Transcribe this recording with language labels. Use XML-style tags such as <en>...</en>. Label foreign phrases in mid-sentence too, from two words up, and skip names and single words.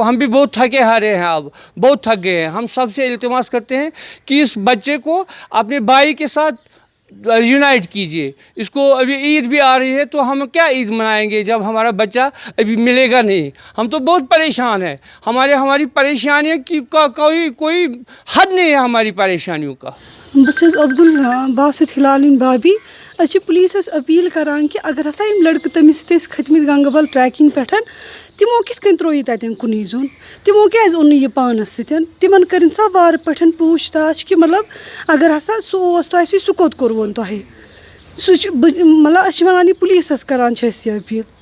<hi>हम भी बहुत थके हारे हैं, अब बहुत थक गए हैं। हम सबसे इल्तिमास करते हैं कि इस बच्चे को अपने भाई के साथ यूनाइट कीजिए। इसको अभी ईद भी आ रही है, तो हम क्या ईद मनाएंगे जब हमारा बच्चा अभी मिलेगा नहीं। हम तो बहुत परेशान हैं। हमारी परेशानियों की कोई हद नहीं है हमारी परेशानियों का।</hi> <ks>بس عبدل باسط ہلالن بابی اچھے پولیسس اپیل کران کہ اگر ہسا یم لڑکہ تمس سۭتۍ ٲسۍ کھٔتمٕتۍ گنگبل ٹریکنگ پٮ۪ٹھ تمو کِتھ کٔنۍ ترٛوو یہِ تتٮ۪ن کُنی زوٚن، تمو کیازِ اوٚن نہٕ یہِ پانس سۭتۍ، تمن کٔرِنۍ سا وارٕ پٲٹھۍ پوٗچھ تاچھ کہ مطلب اگر ہسا سُہ اوس تۄہہِ سۭتۍ سُہ کوٚت کوٚروُن تۄہہِ، سُہ چھُ مطلب أسۍ چھِ ونان یہِ پُلیٖسس کران چھِ أسۍ یہِ اپیل،</ks>